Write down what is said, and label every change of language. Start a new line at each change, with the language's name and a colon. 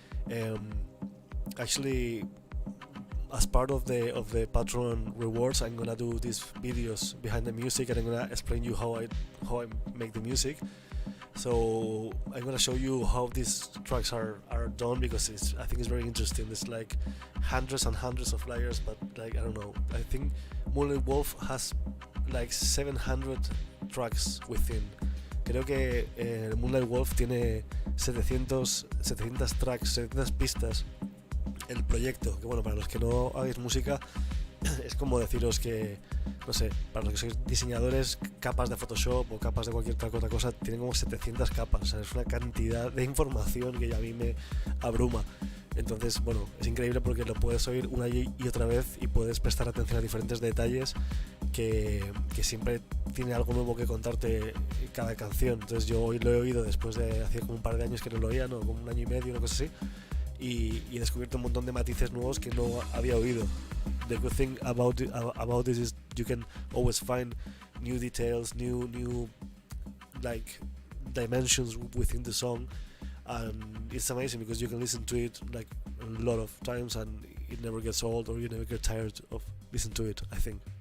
English: Um, Actually, as part of the Patreon rewards, I'm gonna do these videos behind the music, and I'm gonna explain you how I make the music. So I'm gonna show you how these tracks are done because I think it's very interesting. There's like hundreds and hundreds of layers, but like I don't know. I think Moonlight Wolf has like 700 tracks within.
Spanish: Creo que Moonlight Wolf tiene 700 tracks, 700 pistas el proyecto, que bueno, para los que no hagáis música es como deciros que, no sé, para los que sois diseñadores, capas de Photoshop o capas de cualquier otra cosa, tienen como 700 capas, o sea, es una cantidad de información que a mí me abruma. Entonces, bueno, es increíble porque lo puedes oír una y otra vez y puedes prestar atención a diferentes detalles que siempre tiene algo nuevo que contarte cada canción. Entonces yo hoy lo he oído después de hace como un par de años que no lo oía, ¿no? Como un año y medio, una cosa así, y he descubierto un montón de matices nuevos que no había oído.
English: The good thing about this is you can always find new details, new like dimensions within the song, and it's amazing because you can listen to it like a lot of times and it never gets old or you never get tired of listening to it, I think.